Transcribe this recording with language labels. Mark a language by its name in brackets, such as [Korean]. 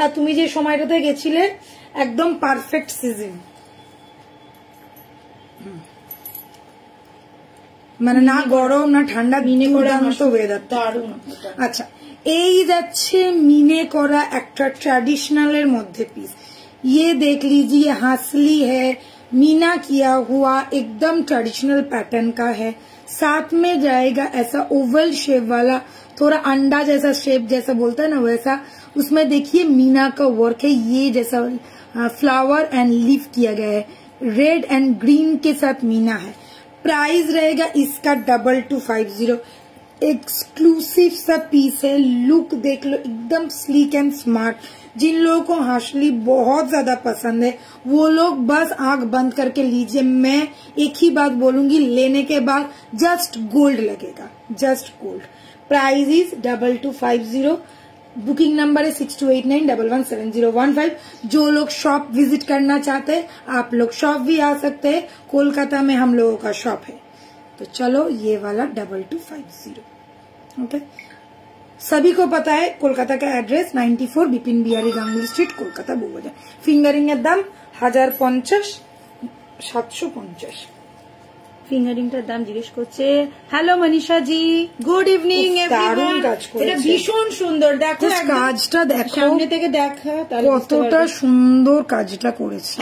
[Bangla] আর তুমি যে সময়টাতে গেছিলে একদম পারফেক্ট সিজন, মানে না গরম না ঠান্ডা, দুর্দান্ত ওয়েদার, দারুন। আচ্ছা এই যাচ্ছে মিনে করা একটা ट्रेडिशनल এর মধ্যে পিস। [Hindi] ये देख लीजिए हासली है, मीना किया हुआ, एकदम ट्रेडिशनल पैटर्न का है। साथ में जाएगा ऐसा ओवल शेप वाला, थोड़ा अंडा जैसा शेप जैसा बोलता है ना वैसा, उसमें देखिए मीना का वर्क है। ये जैसा फ्लावर एंड लीफ किया गया है, रेड एंड ग्रीन के साथ मीना है। प्राइस रहेगा इसका 2250। एक्सक्लूसिव सा पीस है, लुक देख लो एकदम स्लीक एंड स्मार्ट। जिन लोगों को हाशली बहुत ज्यादा पसंद है वो लोग बस आंख बंद करके लीजिए। मैं एक ही बात बोलूंगी, लेने के बाद जस्ट गोल्ड लगेगा, just gold. Price is 2250। Booking number है 6289117015। जो लोग शॉप विजिट करना चाहते हैं आप लोग शॉप भी आ सकते हैं, कोलकाता में हम लोगों का शॉप है। तो चलो ये वाला 2250, ओके? सभी को पता है कोलकाता का एड्रेस 94 बिपिन बिहारी गांगुली स्ट्रीट, कोलकाता बउबाजार। [Bangla] फिंगारिंग এর দাম 1050, 750। ফিঙ্গারিংটার দাম জিজ্ঞেস করছে। হ্যালো মনীষা জি, [English] Good evening everyone. [Bangla] এটা ভীষণ সুন্দর, দেখো কাজটা দেখো, সামনে থেকে দেখা কতটা সুন্দর কাজটা করেছে,